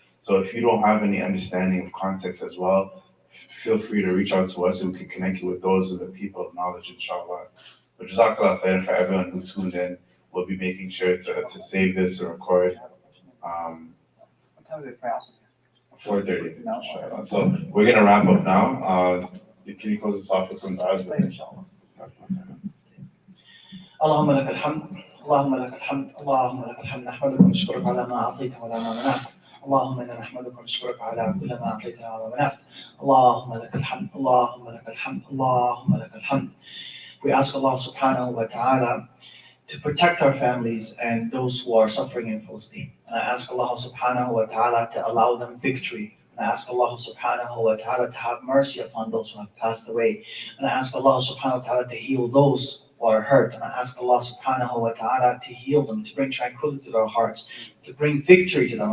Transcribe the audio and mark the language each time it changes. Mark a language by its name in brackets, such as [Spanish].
[English] So if you don't have any understanding of context as well, feel free to reach out to us and we can connect you with those of the people of knowledge, inshallah. But Jazakallah khair for everyone who tuned in. We'll be making sure to save this and record. What time do they pray also? 4:30, inshallah. So we're going to wrap up now. Can you close this off with some du'as? Inshallah. [Arabic] اللهم لك الحمد اللهم لك الحمد اللهم لك الحمد نحمدك ونشكرك على ما أعطيت وعلى ما منعت اللهم إنا نحمدك ونشكرك على كل ما أعطيتنا وما منعت اللهم لك الحمد اللهم لك الحمد اللهم لك الحمد. [English] We ask Allah subhanahu wa ta'ala to protect our families and those who are suffering in Palestine. And I ask Allah subhanahu wa ta'ala to allow them victory. And I ask Allah subhanahu wa ta'ala to have mercy upon those who have passed away. And I ask Allah subhanahu wa ta'ala to heal those who are hurt. And I ask Allah subhanahu wa ta'ala to heal them, to bring tranquility to their hearts, to bring victory to them.